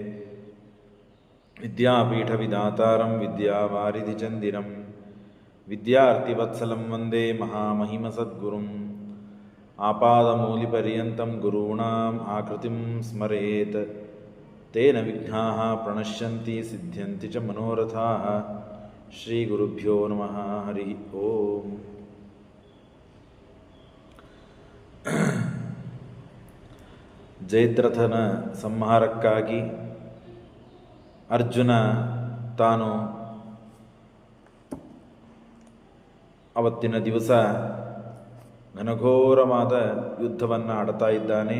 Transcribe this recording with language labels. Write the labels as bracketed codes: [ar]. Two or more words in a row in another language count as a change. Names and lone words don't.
[sa] ವಿದ್ಯಾಪೀಠವಿದಾತಾರಂ ವಿದ್ಯಾವಾರಿಧಿಚಂದಿರಂ ವಿದ್ಯಾರ್ಥಿವತ್ಸಲಂ ವಂದೇ ಮಹಾಮಹಿಮಸದ್ಗುರುಂ. ಆಪಾದಮೂಲಿಪರ್ಯಂతం ಗುರುಣಾಂ ಆಕೃತಿಂ ಸ್ಮರೇತ್ ತೇನ ವಿಘ್ನಾಃ ಪ್ರಣಶ್ಯಂತಿ ಸಿದ್ಧ್ಯಂತಿ ಚ ಮನೋರಥಾಃ. ಶ್ರೀಗುರುಭ್ಯೋ ನಮಃ. ಹರಿ ಓಂ. [kn] ಜಯದ್ರಥನ ಸಂಹಾರಕ್ಕಾಗಿ ಅರ್ಜುನ ತಾನು ಅವತ್ತಿನ ದಿವಸ ಘನಘೋರವಾದ ಯುದ್ಧವನ್ನು ಆಡ್ತಾ ಇದ್ದಾನೆ.